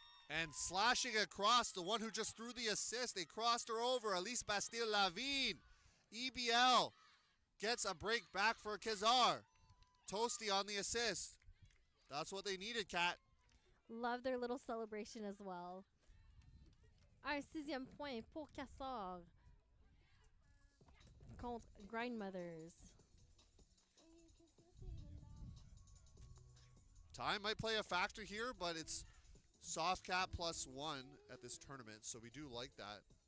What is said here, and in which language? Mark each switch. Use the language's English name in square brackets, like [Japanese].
[English] And slashing across, the one who just threw the assist. They crossed her over. Elise Bastille-Lavigne. EBL gets a break back for Quasar. Toasty on the assist. That's what they needed, Kat. Love their little celebration as well. [French] Un 6e point pour Quasar contre Grindmothers. [English] Time might play a factor here, but it's soft cap +1 at this tournament, so we do like that.